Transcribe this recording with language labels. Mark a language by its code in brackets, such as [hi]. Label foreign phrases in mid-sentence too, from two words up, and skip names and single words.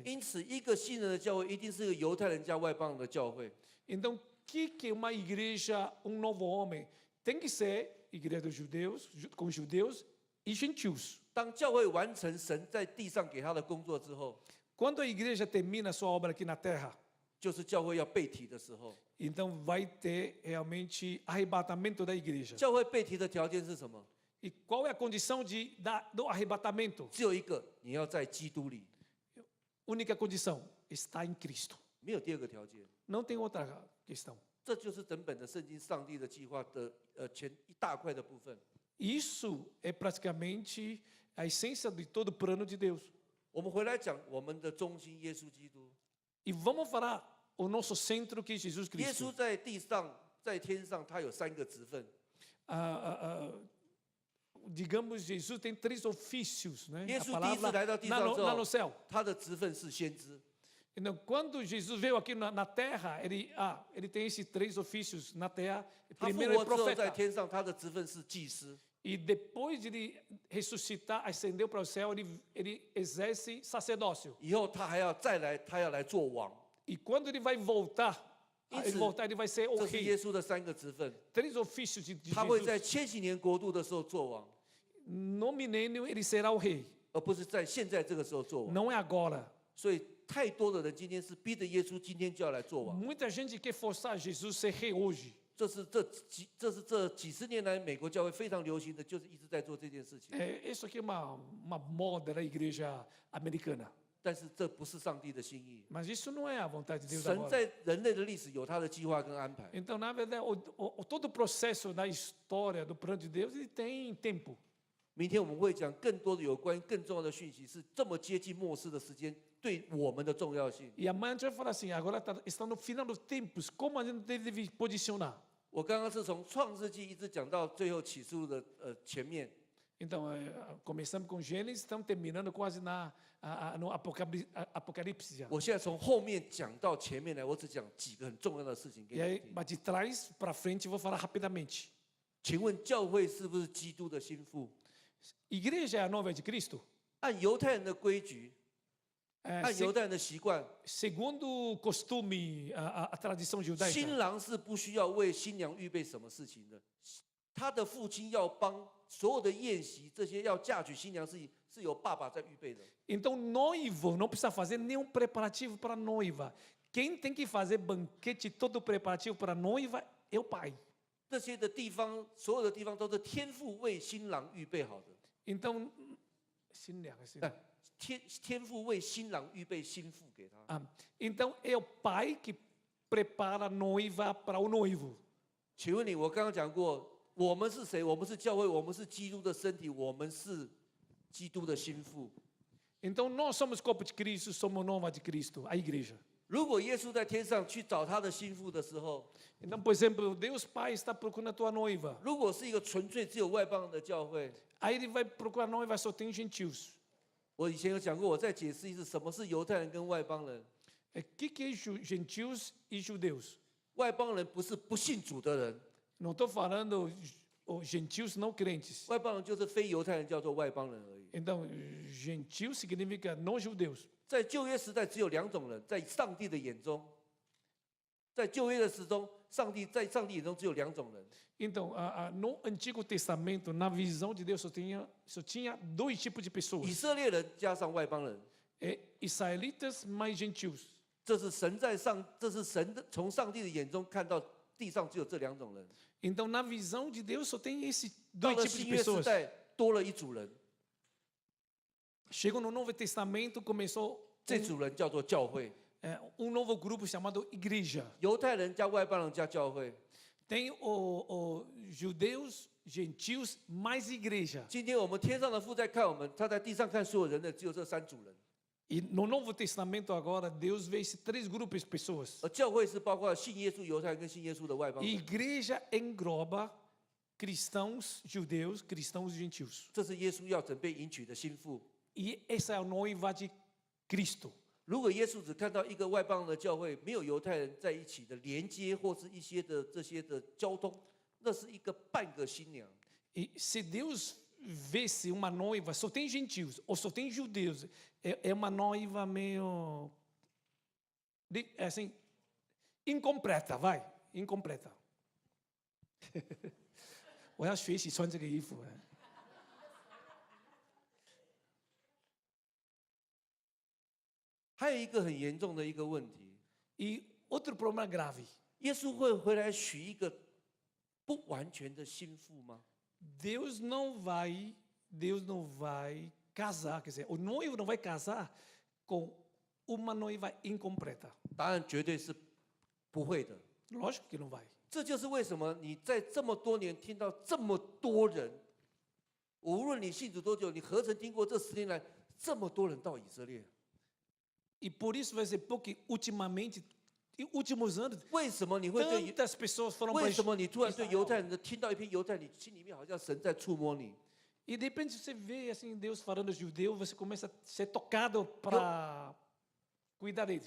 [zh] 因此，一个新人的教会一定是个犹太人加外邦人的教会。 [pt] Então, o que é uma igreja, novo homem? Tem que ser igreja dos judeus, com judeus e gentios. [zh] 当教会完成神在地上给他的工作之后， [pt] Quando a igreja termina a sua obra aqui na terra, [zh] 就是教会要被提的时候。 [pt] então vai ter realmente arrebatamento da igreja. [zh] 教会被提的条件是什么？ [pt] E qual é a condição do arrebatamento? [zh] 只有一个，你要在基督里， [pt] Única condição, está em Cristo. [zh] 没有第二个条件。 [pt] Não tem outra questão. [zh] 这就是整本的圣经上帝的计划的前一大块的部分。 [pt] Isso é praticamente a essência de todo o plano de Deus. [zh] 我们回来讲我们的中心耶稣基督。 [pt] E vamos falar o nosso centro que é Jesus [zh] 耶 [pt] Cristo. [zh] 稣在地上，在天上，他有3个职分。 [pt] Digamos, Jesus tem 3 ofícios, né? A Jesus palavra disse, lá no céu. [zh] 他的职分是先知。 [pt] Então, quando Jesus veio aqui na terra, ele tem esses 3 ofícios na terra. [zh] 他复 [pt] Primeiro é [zh] 活之后在 [pt] profeta. [zh] 天上，他的职分是祭司。 [pt] E depois de ele ressuscitar, ascendeu para o céu, ele exerce sacerdócio. [zh] 以后他还要再来，他要来做王。 [pt] E quando ele vai voltar, ele vai ser o [zh] 这是耶 [pt] rei. [zh] 稣的3个职分。 [pt] 3 ofícios de [zh] 他会在 [pt] Jesus. [zh] 千禧年国度的时候做王， [pt] No milênio, ele será o rei. [zh] 而不是在现在这个时候做王。 [pt] Não é agora. [zh] 所以太多的人今天是逼着耶稣今天就要来做王。 [pt] Muita gente quer forçar Jesus a ser rei hoje. [zh] 这是这几十年来美国教会非常流行的，就是一直在做这件事情。 [pt] Isso aqui é uma moda da igreja americana. [zh] 但是这不是上帝的心意。 [pt] Mas isso não é a vontade de Deus [zh] 神 [pt] agora. [zh] 在人类的历史有他的计划跟安排。 [pt] Então, na verdade, todo o processo da história do plano de Deus, ele tem tempo. [zh] 明天我们会讲更多的有关更重要的讯息，是这么接近末世的时间对我们的重要性。 [pt] E amanhã a gente vai falar assim, agora está no final dos tempos, como a gente deve posicionar? [zh] 我刚刚是从创世纪一直讲到最后启示录的前面。 [pt] Então, começamos com Gênesis, estamos terminando quase no Apocalipse já. [zh] 我现在从后面讲到前面来，我只讲几个很重要的事情给 [pt] E [zh] 你 [pt] aí, [zh] 听。 [pt] mas de trás para frente, eu vou falar rapidamente. [zh] 请问教会是不是基督的心腹？ [pt] Igreja é a noiva de Cristo? [zh] 按犹太人的规矩，按犹太人的习惯， [pt] Segundo o costume, a tradição judaica, [zh] 新郎是不需要为新娘预备什么事情的，他的父亲要帮所有的宴席这些要嫁娶新娘是由爸爸在预备的。 [pt] então noivo não precisa fazer nenhum preparativo para a noiva. Quem tem que fazer banquete todo preparativo para a noiva é o pai. [zh] 这些的地方，所有的地方都是天父为新郎预备好的。 [pt] Então, 新娘, [zh] 天父为新郎预备心腹给他。 [pt] então é o pai que prepara a noiva para o noivo. [zh] 请问你，我刚刚讲过，我们是谁？我们是教会，我们是基督的身体，我们是基督的心腹。 [pt] Então nós somos corpo de Cristo, somos noiva de Cristo, a igreja. [zh] 如果耶稣在天上去找他的心腹的时候， [pt] Então, por exemplo, Deus Pai está procurando a tua noiva. [zh] 如果是一个纯粹只有外邦人的教会， [pt] Aí ele vai procurar a noiva, só tem gentios. [zh] 我以前有讲过，我再解释一次，什么是犹太人跟外邦人？ [pt] O que é gentios e judeus? [zh] 外邦人不是不信主的人， [pt] Não estou falando gentios não crentes. [zh] 外邦人就是非犹太人，叫做外邦人而已。 [pt] Então, gentio significa não judeus. [zh] 在旧约时代只有2种人，在上帝的眼中，在旧约的时中，在上帝眼中只有2种人。 [pt] Então, no Antigo Testamento, na visão de Deus, só tinha 2 tipos de [zh] 以 [pt] pessoas. [zh] 色列人加上外邦人， [pt] Israelitas mais gentios. [zh] 这是神从上帝的眼中看到地上只有这2种人。 [pt] Então, na visão de Deus, só tem esses [zh] 到 [pt] 2 [zh] 了 [pt] tipos [zh] 新 [pt] de [zh] 约时 [pt] pessoas. [zh] 代，多了一组人， [pt] Chegou no Novo Testamento, começou [zh] 这组人叫做教会。 [pt] novo grupo chamado igreja. [zh] 犹太人加外邦人加教会。 [pt] Tem os judeus, gentios, mais igreja. [zh] 今天我们天上的父在看我们，他在地上看所有人的只有这3组人， [pt] E no Novo Testamento agora, Deus vê esses 3 grupos de pessoas. [zh] 而教会是包括信耶稣犹太人跟信耶稣的外邦 [pt] E [zh] 人。 [pt] igreja engloba cristãos judeus, cristãos gentios. [zh] 这是耶稣要准备迎娶的心腹。 [pt] E essa é a noiva de Cristo. [zh] 如果耶稣只看到一个外邦人的教会，没有犹太人在一起的连接，或是一些的这些的交通，那是一个半个新娘。 E se Deus vê-se uma noiva, só tem gentios ou só tem judeus, é uma noiva meio assim, incompleta, vai, incompleta. 我要学习穿这个衣服。还有一个很严重的一个问题， [pt] E outro problema grave. [zh] 耶稣会回来娶一个不完全的心腹吗？ [pt] Deus não vai casar, quer dizer, o noivo não vai casar com uma noiva incompleta. [zh] 答案绝对是不会的。 [pt] Lógico que não vai. [zh] 这就是为什么你在这么多年听到这么多人，无论你信主多久，你何曾听过这10年来这么多人到以色列？ [pt] E por isso vai ser porque ultimamente, e últimos anos, [zh] 为什么你会对？ [pt] tantas pessoas foram para [zh] 为什么你突然对 [pt] Israel. [zh] 犹太人的听到一篇犹太，你心里面好像神在触摸你？ [pt] E de repente você vê assim Deus falando judeu, você começa a ser tocado para cuidar deles.